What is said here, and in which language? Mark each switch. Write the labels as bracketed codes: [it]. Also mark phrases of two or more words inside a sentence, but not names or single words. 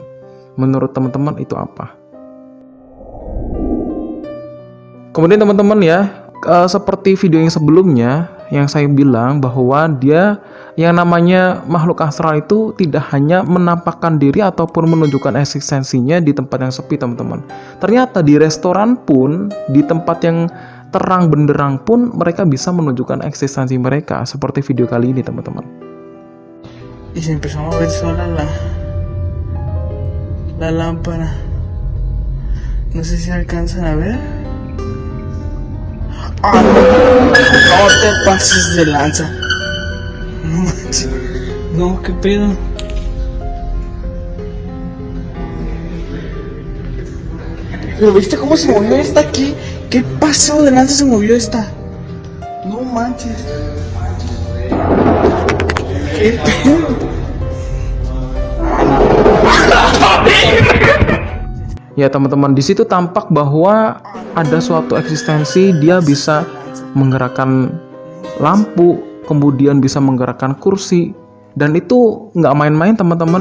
[id] Menurut teman-teman itu apa? Kemudian teman-teman ya, seperti video yang sebelumnya yang saya bilang bahwa dia yang namanya makhluk astral itu tidak hanya menampakkan diri ataupun menunjukkan eksistensinya di tempat yang sepi, teman-teman. Ternyata di restoran pun, di tempat yang terang benderang pun mereka bisa menunjukkan eksistensi mereka, seperti video kali ini, teman-teman. [es] Y se empezó a mover sola la lámpara. No sé si alcanzan a ver. ¡Ah, no! No te pases de lanza. No manches. No, qué pedo. ¿Pero viste cómo se movió esta aquí? ¿Qué pasó de lanza se movió esta? No manches. ¿Qué pedo? [id] Ya teman-teman, di situ tampak bahwa ada suatu eksistensi, dia bisa menggerakkan lampu, kemudian bisa menggerakkan kursi, dan itu nggak main-main teman-teman.